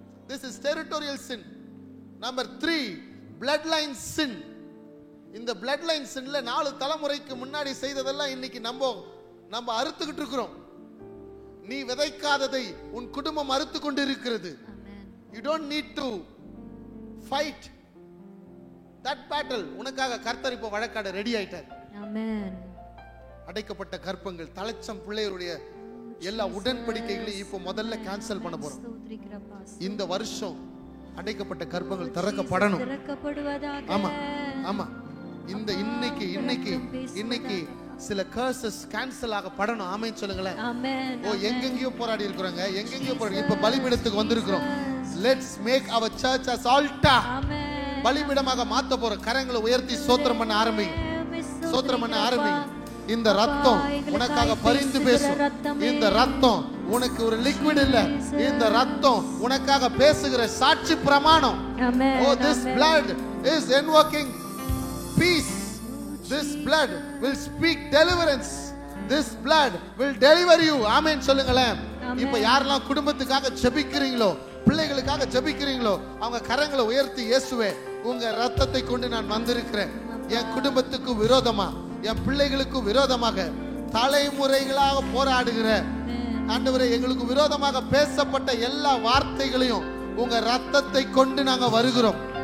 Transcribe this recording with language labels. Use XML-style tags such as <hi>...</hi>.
<en>This is territorial sin. Number 3 bloodline sin.</en> <ta>இந்த bloodline sinல 4 தலைமுறைக்கு முன்னாடி செய்ததெல்லாம் இன்னைக்கு நம்ம அறுத்துக்கிட்டு இருக்கிறோம். நீ விதைக்காததை உன் குடும்பம் அறுத்து கொண்டு இருக்கிறது.</ta> <en>You don't need to fight that battle.</en> <ta>உனக்காக கர்த்தர் இப்போ வழக்காட ரெடி ஆயிட்டார். ஆமென். அடைக்கப்பட்ட கற்பங்கள், தலைச்சம் பிள்ளைகளுடைய எல்லா உடன்படிக்கைகளையும் இப்போ முதல்ல கேன்சல் பண்ண போறோம். இந்த வருஷம் அடைக்கப்பட்ட கற்பங்கள் திறக்கப்படணும். ஆமா ஆமா. இந்த இன்னைக்கு சில கர்சஸ் கேன்சல் ஆக படணும். ஆமென் சொல்லுங்களேன். ஆமென். ஓ எங்கெங்கயோ போராடி இருக்கறோங்க, எங்கெங்கயோ போராடி இப்ப பலிபீடத்துக்கு வந்திருக்கிறோம்.</ta> <en>Let's make our church as altar.</en> <ta>ஆமென். பலிபீடமாக மாத்த போறோம். கரங்களை உயர்த்தி ஸ்தோத்திரம் பண்ண ஆரம்பிங்க. ஸ்தோத்திரம் பண்ண ஆரம்பிங்க. இந்த ரத்தம் உனக்காக பரிந்து பேசும். இந்த ரத்தம் உனக்கு ஒரு லிக்விட் இல்ல. இந்த ரத்தம் உனக்காக பேசுகிற சாட்சி பிரமாணம்.</ta> <en>ஆமென். Oh, this blood is invoking peace. This blood will speak deliverance. This blood will deliver you.</en> <ta>ஆமென் சொல்லுங்களேன். இப்ப யாரெல்லாம் குடும்பத்துக்காக ஜெபிக்கிறீங்களோ, பிள்ளைகளுக்காக ஜெபிக்கிறீங்களோ, அவங்க கரங்களை உயர்த்தி, இயேசுவே உங்க ரத்தத்தை கொண்டு நான் வந்திருக்கிறேன். என் குடும்பத்துக்கு விரோதமா, என் பிள்ளைகளுக்கு விரோதமாக தலைமுறைகளாக போராடுகிற ஆண்டவரே, எங்களுக்கு விரோதமாக பேசப்பட்ட எல்லா வார்த்தைகளையும் உங்க ரத்தத்தை கொண்டு நாங்க வருகிறோம்.</ta>